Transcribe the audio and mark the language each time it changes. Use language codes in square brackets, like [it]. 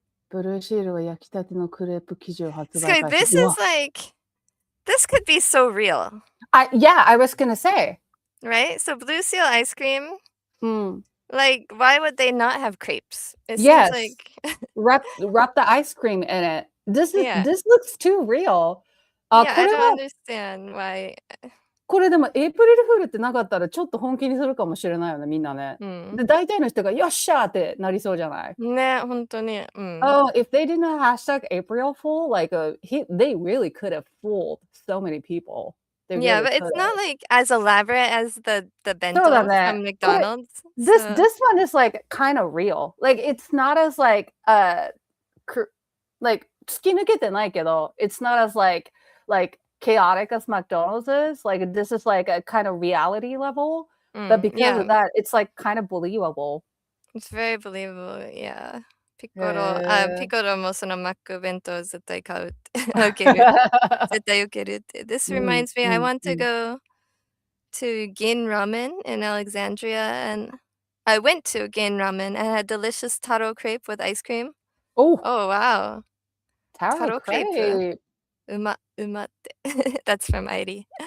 [ja] ブルーシールは焼きたてのクレープ生地を発売 [en] So this is like, this could be so real. Yeah, I was gonna say. Right? So Blue Seal ice cream. Like, why would they not have crepes? It yes. seems like wrap the ice cream in it. This looks too real. I don't understand why. [ja] これでもエイプリルフールってなかったらちょっと本気にするかもしれないよね、みんなね。で、大体の人がよっしゃーってなりそうじゃないね、本当に。 [en] Oh, if they didn't hashtag April Fool, like they really could have fooled so many people. Yeah, but it's not like as elaborate as the bento from McDonald's. This one is like kind of real. Like it's not as like like [ja] 突き抜けてないけど [en] it's not as like chaotic as McDonald's is. Like this is like a kind of reality level. But because of that, it's like kind of believable. It's very believable, yeah. [ja] ピコロもそのマック弁当絶対買うって。受ける。絶対受けるって。 [en] This reminds me, I want to go to Gin Ramen in Alexandria, and I went to Gin Ramen and had delicious taro crepe with ice cream. Oh wow. Taro crepe. [ja] うまって。 [en] That's from Airi.